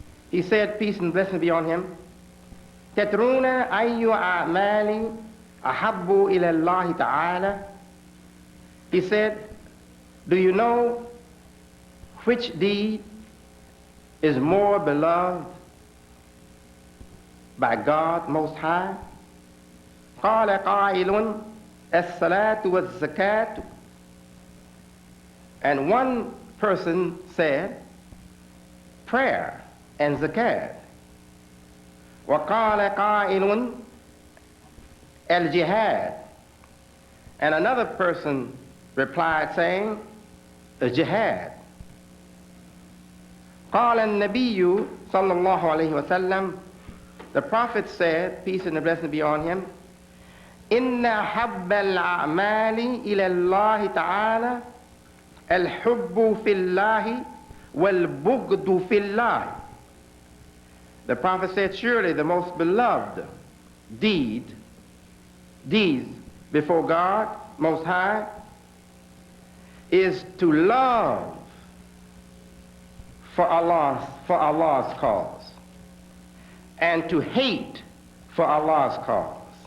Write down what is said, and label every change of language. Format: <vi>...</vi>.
<en>He said, peace and blessing be on him,</en> <ar>تَتْرُونَ أَيُّ أَعْمَالٍ أَحَبُّ إِلَى اللَّهِ تَعَالَى.</ar> <en>He said, do you know which deed is more beloved by God Most High.</en> <ar>قال قائل الصلاة والزكاة.</ar> <en>And one person said, prayer and zakat.</en> <ar>وقال قائل الجهاد.</ar> <en>And another person replied saying, the jihad.</en> <ar>قال النبي صلى الله عليه وسلم.</ar> <en>The Prophet said, peace and blessing be on him,</en> <ar>إن حب الأعمال إلى الله تعالى الحب في الله والبغض في الله.</ar> <en>The Prophet said, surely the most beloved deeds before God Most High is to love for Allah's cause and to hate for Allah's cause.</en>